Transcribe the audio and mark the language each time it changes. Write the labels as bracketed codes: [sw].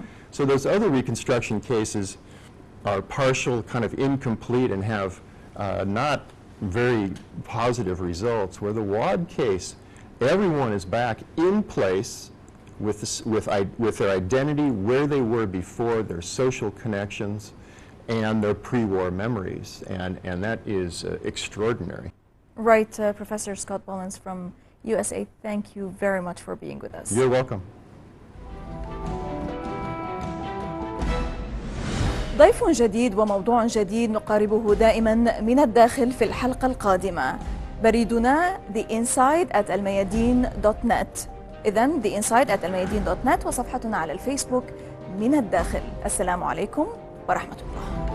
[en] So those other reconstruction cases are partial, kind of incomplete, and have not very positive results, where the WAD case, everyone is back in place with their identity, where they were before, their social connections, and their pre-war memories, and that is extraordinary. Right, Professor Scott Bowlens from USA, thank you very much for being with us. You're welcome. [ar] ضيف جديد وموضوع جديد نقاربه دائما من الداخل في الحلقة القادمة. بريدنا theinside@almayadeen.net. إذن theinside@almayadeen.net وصفحتنا على الفيسبوك من الداخل. السلام عليكم ورحمة الله.